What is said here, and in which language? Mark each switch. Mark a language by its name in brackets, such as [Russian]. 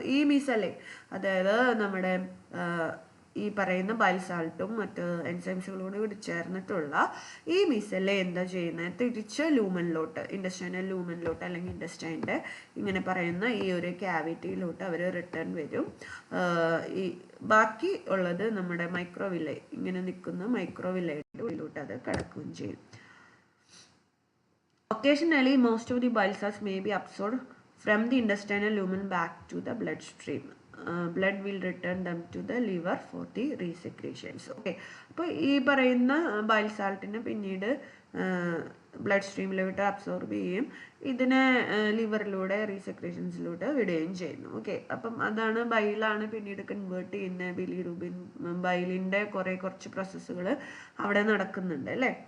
[Malayalam] ഈ മീസെല്ലെ, അതായത് നമ്മുടെ ഈ പറയുന്ന ബൈൽ സാൾട്ടും മറ്റ് എൻസൈംസുകളോട് കൂടി ചേർന്നിട്ടുള്ള ഈ മീസെല്ലെ എന്താ ചെയ്യുന്നത്, തിരിച്ച് ലൂമനിലോട്ട്, ഇൻഡസ്റ്റൈനൽ ലൂമനിലോട്ട് അല്ലെങ്കിൽ ഇൻഡസ്റ്റൈൻ്റെ ഇങ്ങനെ പറയുന്ന ഈ ഒരു ക്യാവിറ്റിയിലോട്ട് അവർ റിട്ടേൺ വരും. ഈ ബാക്കി ഉള്ളത് നമ്മുടെ മൈക്രോവില്ലെ, ഇങ്ങനെ നിൽക്കുന്ന മൈക്രോവില്ലയുടെ ഉള്ളിലോട്ട് അത് കടക്കുകയും ചെയ്യും. [English] Occasionally, most of the bile salts may be absorbed from the intestinal lumen back to the bloodstream. Blood will return them to the liver for the resecretions. [Malayalam] Okay, അപ്പോൾ ഈ പറയുന്ന ബൈൽ സാൾട്ടിനെ പിന്നീട് ബ്ലഡ് സ്ട്രീമിലോട്ട് അബ്സോർബ് ചെയ്യും, ഇതിനെ ലിവറിലൂടെ റീസെക്രേഷൻസിലൂടെ വിടുകയും ചെയ്യുന്നു. Okay, അപ്പം അതാണ് ബൈലാണ് പിന്നീട് കൺവേർട്ട് ചെയ്യുന്ന ബിലിറൂബിൻ, ബൈലിൻ്റെ കുറച്ച് പ്രോസസ്സുകൾ അവിടെ നടക്കുന്നുണ്ട് അല്ലേ.